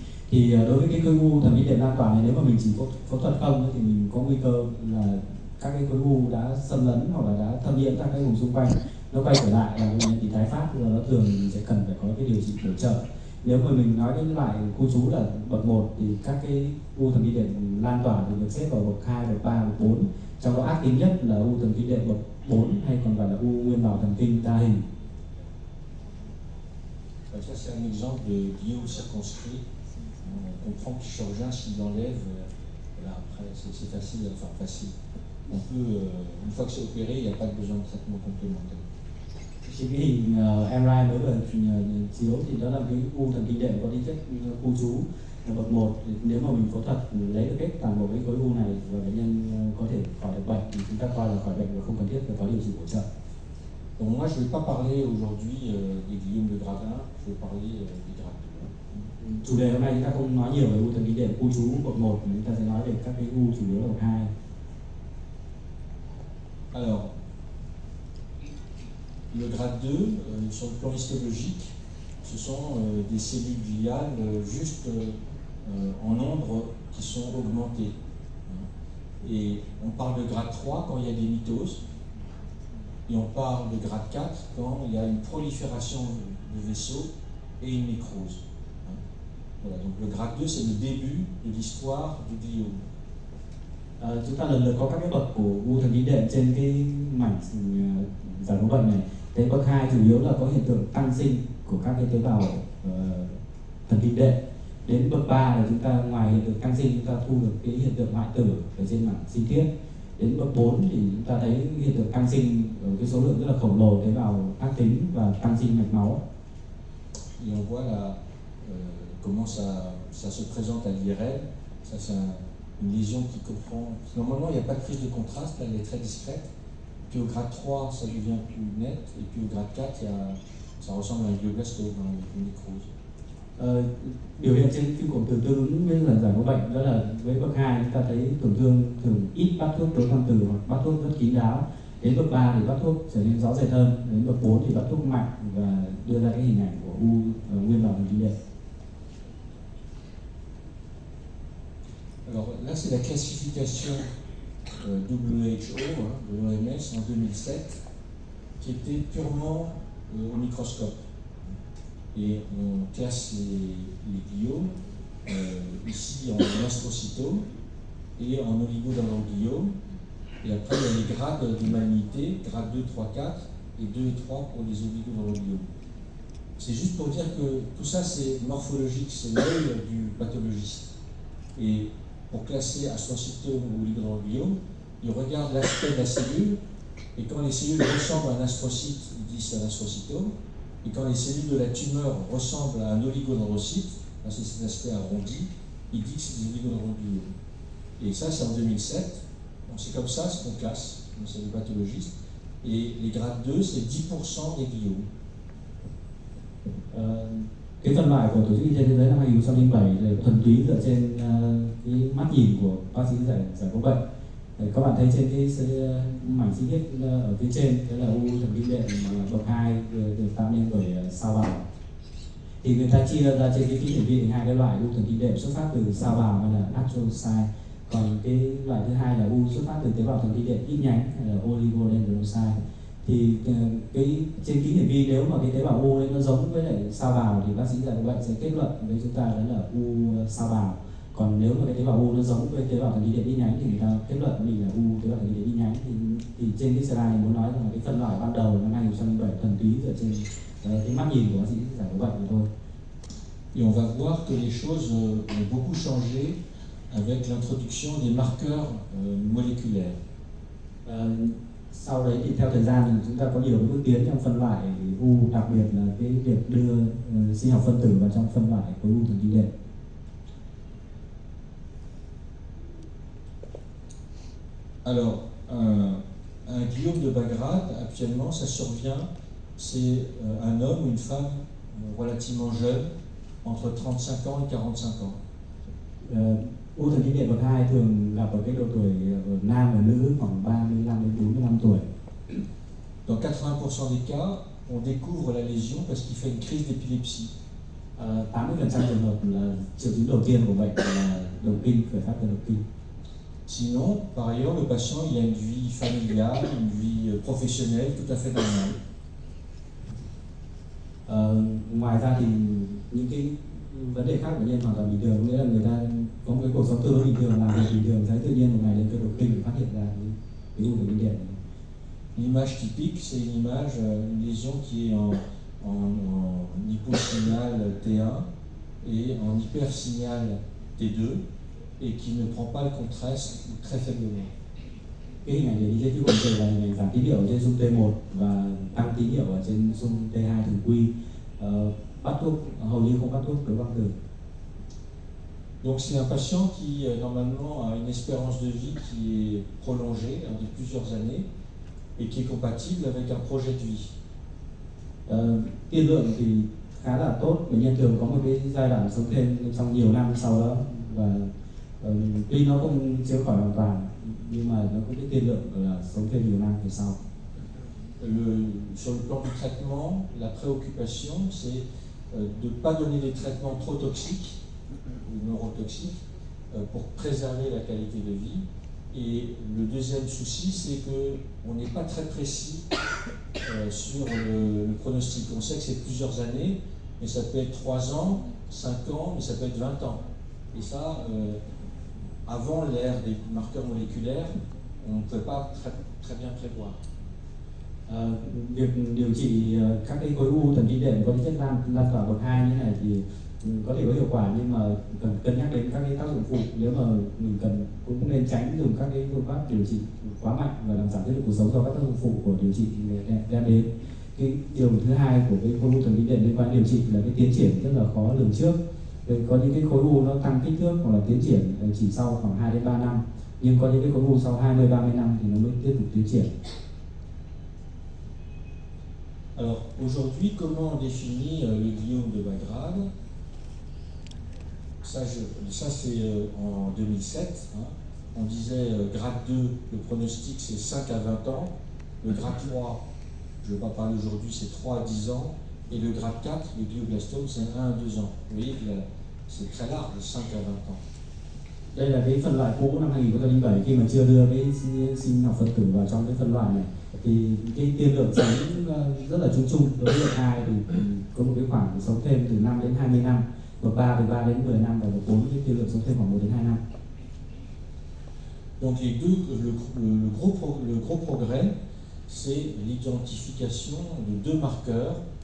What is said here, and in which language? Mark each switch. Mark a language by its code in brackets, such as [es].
[vi] Thì đối với cái khối u thần kinh đệm lan tỏa này, nếu mà mình chỉ phẫu thuật không thì mình có nguy cơ là các cái khối u đã xâm lấn hoặc là đã thâm nhiễm các cái vùng xung quanh, nó quay trở lại là bệnh nhân bị tái phát, và nó thường mình sẽ cần phải có cái điều trị bổ trợ. Nếu mà mình nói đến loại khu trú là bậc 1 thì các cái u thần kinh đệm lan tỏa thì được xếp vào bậc 2, bậc 3, bậc 4. Trong đó ác tính nhất là u thần kinh đệm bậc 4 hay còn gọi là u nguyên bào thần kinh đa hình. [fr] Ça c'est un exemple de gliome circonscrit. On comprend que le chirurgien s'il enlève, voilà, après c'est facile, enfin facile. On peut, une fois que c'est opéré, il n'y a pas besoin de traitement complémentaire. [vi] Trên cái hình MRI mới vừa chiếu thì đó là cái u thần kinh đệm có tính chất khu trú bậc 1. Nếu mà mình phẫu thuật lấy được hết toàn bộ cái khối u này và bệnh nhân có thể khỏi được bệnh thì chúng ta coi là khỏi bệnh và không cần thiết phải có điều trị bổ trợ. [fr] Donc moi je ne vais pas parler aujourd'hui des gliomes de grade 1, je vais parler des grades 2. [vi] Chủ đề hôm nay chúng ta không nói nhiều về u thần kinh đệm khu trú bậc 1, chúng ta sẽ nói về các cái u chủ yếu là bậc 2. [fr] Alors, le grade 2, sur le plan histologique, ce sont des cellules gliales juste en nombre qui sont augmentées. Et on parle de grade 3 quand il y a des mitoses, et on parle de grade 4 quand il y a une prolifération de vaisseaux et une nécrose. Voilà, donc le grade 2, c'est le début de l'histoire du gliome. [vi] Chúng ta lần lượt có các cái bậc của u thần kinh đệm trên cái mảnh giải phẫu bệnh này. Thế bậc 2 chủ yếu là có hiện tượng tăng sinh của các cái tế bào thần kinh đệm. Đến bậc 3 là chúng ta ngoài hiện tượng tăng sinh chúng ta thu được cái hiện tượng hoại tử ở trên mảng sinh thiết. Đến bậc 4 thì chúng ta thấy hiện tượng tăng sinh ở cái số lượng rất là khổng lồ tế bào ác tính và tăng sinh mạch máu. [fr] Et on voit là comment ça se présente à l'IRL. Ça c'est une lésion qui comprend. Normalement, il n'y a pas de prise de contraste, là, elle est très discrète. Puis au grade 3, ça devient plus net. Et puis au grade 4, ça ressemble à un glioblastome, une nécrose. [vi] Biểu hiện trên phim cổ tử tương ứng với giải phẫu bệnh đó là với bậc 2 chúng ta thấy tổn thương thường ít bắt thuốc tối hoang tử hoặc bắt thuốc rất kín đáo. Đến bậc 3 thì bắt thuốc trở nên rõ rệt hơn. Đến bậc 4 thì bắt thuốc mạnh và đưa ra cái hình ảnh của u nguyên bào thần kinh đệm. [fr] Alors là, c'est la classification WHO, de l'OMS en 2007, qui était purement au microscope. Et on classe les gliomes ici en astrocytome et en oligodendrogliome. Et après, il y a les grades de malignité, grade 2, 3, 4 et 2 et 3 pour les oligodendrogliomes. C'est juste pour dire que tout ça, c'est morphologique, c'est l'œil du pathologiste. Et pour classer astrocytome ou oligodendrogliome, il regarde l'aspect de la cellule, et quand les cellules ressemblent à un astrocyte, ils disent c'est un astrocytome, et quand les cellules de la tumeur ressemblent à un oligodendrocyte, c'est cet aspect arrondi, ils disent que c'est des oligodendrogliomes. Et ça, c'est en 2007, donc c'est comme ça ce qu'on classe, c'est les pathologistes, et les grades 2, c'est 10% des gliomes. [vi] Cái phân loại của Tổ chức Y tế Thế giới năm 2007 là thuần túy dựa trên cái mắt nhìn của bác sĩ giải phẫu bệnh. Các bạn thấy trên cái mảnh chi tiết ở phía trên, đó là u thần kinh đệm bậc 2 được tạo nên bởi sao bào. Thì người ta chia ra trên cái kỹ hiển vi thành hai cái loại u thần kinh đệm xuất phát từ sao bào hay là astrocyte. Còn cái loại thứ hai là u xuất phát từ tế bào thần kinh đệm ít nhánh hay là oligodendrocyte. Thì cái trên kỹ hiển vi nếu mà cái tế bào u ấy nó giống với lại sao bào thì bác sĩ giải phẫu bệnh sẽ kết luận với chúng ta đó là u sao bào. Còn nếu mà cái tế bào u nó giống với tế bào thần kinh đệm ít nhánh thì người ta kết luận mình là u tế bào thần kinh đệm ít nhánh. Thì trên cái slide này muốn nói rằng là cái phân loại ban đầu năm 2007 thuần túy dựa trên cái mắt nhìn của bác sĩ giải phẫu bệnh thôi. [fr] Et on va voir que les choses ont beaucoup changé avec l'introduction des marqueurs moléculaires. [vi] Sau đấy thì theo thời gian thì chúng ta có nhiều bước tiến trong phân loại u, đặc biệt là cái việc đưa sinh học phân tử vào trong phân loại khối u thần kinh đệm. [fr] Alors, un gliome de bas grade, actuellement, ça survient, c'est un homme ou une femme relativement jeune, entre 35 ans et 45 ans. [vi] U thần kinh đệm bậc 2 thường gặp ở cái độ tuổi nam và nữ khoảng 35 đến 45 tuổi. [fr] Dans 80% des cas, on découvre la lésion parce qu'il fait une crise d'épilepsie. [vi] 80% trường hợp là triệu chứng đầu tiên của bệnh là động kinh, khởi phát từ động kinh. [fr] Sinon, par ailleurs, le patient il a une vie familiale, une vie professionnelle tout à fait normale. [vi] Ngoài ra thì những cái vấn đề khác của bệnh nhân hoàn toàn bình thường, nghĩa là người ta có một cái cuộc sống tương đối bình thường, làm việc bình thường, thấy tự nhiên một ngày đến cơn đột quỵ phát hiện ra cái u thần kinh đệm. [fr] L'image typique, c'est une image, une lésion qui est en hyposignal T1 et en hypersignal T2 et qui ne prend pas le contraste très faiblement. [vi] Cái hình ảnh này đi trên phim là hình ảnh giảm tín hiệu trên xung T1 và tăng tín hiệu ở trên xung T2 thường quy. Bắt thuốc hầu như không bắt thuốc đối băng tử. [fr] Donc c'est un patient qui normalement a une espérance de vie qui est prolongée de plusieurs années et qui est compatible avec un projet de vie. [vi] Tiên lượng thì khá là tốt, bệnh nhân thường có một cái giai đoạn sống thêm trong nhiều năm sau đó và tuy nó không chữa khỏi hoàn toàn nhưng mà nó có cái tiên lượng là sống thêm nhiều năm về sau. [fr] Sur le plan du traitement, la préoccupation c'est de ne pas donner des traitements trop toxiques ou neurotoxiques pour préserver la qualité de vie. Et le deuxième souci, c'est qu'on n'est pas très précis sur le pronostic. On sait que c'est plusieurs années, mais ça peut être 3 ans, 5 ans, mais ça peut être 20 ans. Et ça, avant l'ère des marqueurs moléculaires, on ne peut pas très bien prévoir. [vi] Việc điều trị các cái khối u thần kinh đệm có tính chất lan tỏa bậc 2 như này thì có thể có hiệu quả, nhưng mà cần cân nhắc đến các cái tác dụng phụ. Nếu mà mình cần cũng nên tránh dùng các cái phương pháp điều trị quá mạnh và làm giảm chất lượng cuộc sống do các tác dụng phụ của điều trị đem đến. Cái điều thứ hai của cái khối u thần kinh đệm liên quan đến điều trị là cái tiến triển rất là khó lường trước. Có những cái khối u nó tăng kích thước hoặc là tiến triển chỉ sau khoảng 2 đến 3 năm, nhưng có những cái khối u sau 20-30 năm thì nó mới tiếp tục tiến triển. [fr] Alors aujourd'hui, comment on définit le gliome de bas grade? Ça c'est en 2007. On disait grade 2, le pronostic c'est 5 à 20 ans. Le grade 3, je ne vais pas parler aujourd'hui, c'est 3 à 10 ans. Et le grade 4, le glioblastome, c'est 1 à 2 ans. Vous voyez que c'est très large, de 5 à 20 ans. [vi] Đây là cái phân loại cũ năm 2007 khi mà chưa đưa cái sinh học phân tử vào trong cái phân loại này thì cái tiên lượng sống rất là chung đối với bậc 2 thì có một cái khoảng sống thêm từ 5 đến 20 năm, bậc 3 từ 3 đến 10 năm và bậc 4 cái tiên lượng sống thêm khoảng 1 đến 2 năm. [fr] Donc le gros progrès, c'est l'identification de 2 marqueurs.